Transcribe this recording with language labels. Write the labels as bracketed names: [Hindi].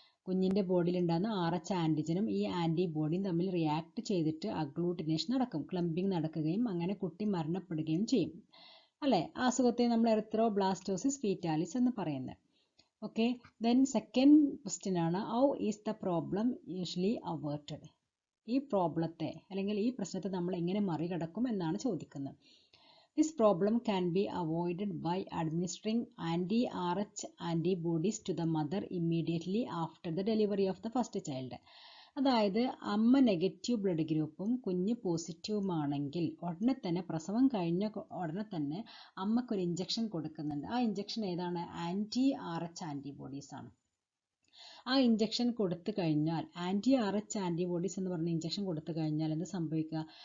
[Malayalam] കുഞ്ഞിൻ്റെ ബോഡിയിൽ ഉണ്ടാകുന്ന RH ആൻറ്റിജനും ഈ ആൻറ്റിബോഡിയും തമ്മിൽ റിയാക്ട് ചെയ്തിട്ട് അഗ്ലൂട്ടിനേഷൻ നടക്കും, ക്ലംപിംഗ് നടക്കുകയും അങ്ങനെ കുട്ടി മരണപ്പെടുകയും ചെയ്യും. അല്ലേ? ആ അസുഖത്തെ നമ്മൾ എറിത്രോബ്ലാസ്റ്റോസിസ് ഫീറ്റാലിസ് എന്ന് പറയുന്നത്. ഓക്കെ, ദെൻ സെക്കൻഡ് ക്വസ്റ്റ്യൻ ആണ്, [English] How is the problem usually averted? [Malayalam] ഈ പ്രോബ്ലത്തെ അല്ലെങ്കിൽ ഈ പ്രശ്നത്തെ നമ്മൾ എങ്ങനെ മറികടക്കും എന്നാണ് ചോദിക്കുന്നത്. [English] This problem can be avoided by administering anti-RH antibodies to the mother immediately after the delivery of the first child. [Malayalam] അതായത് അമ്മ നെഗറ്റീവ് ബ്ലഡ് ഗ്രൂപ്പും കുഞ്ഞ് പോസിറ്റീവുമാണെങ്കിൽ ഉടനെ തന്നെ പ്രസവം കഴിഞ്ഞ ഉടനെ തന്നെ അമ്മക്കൊരു ഇഞ്ചക്ഷൻ കൊടുക്കുന്നുണ്ട്. ആ ഇഞ്ചക്ഷൻ ഏതാണ്? anti-RH ആൻറ്റിബോഡീസ് ആണ്. ആ ഇഞ്ചക്ഷൻ കൊടുത്തു കഴിഞ്ഞാൽ anti-RH ആൻറ്റിബോഡീസ് എന്ന് പറഞ്ഞ ഇഞ്ചക്ഷൻ കൊടുത്തു കഴിഞ്ഞാൽ എന്ത് സംഭവിക്കുക?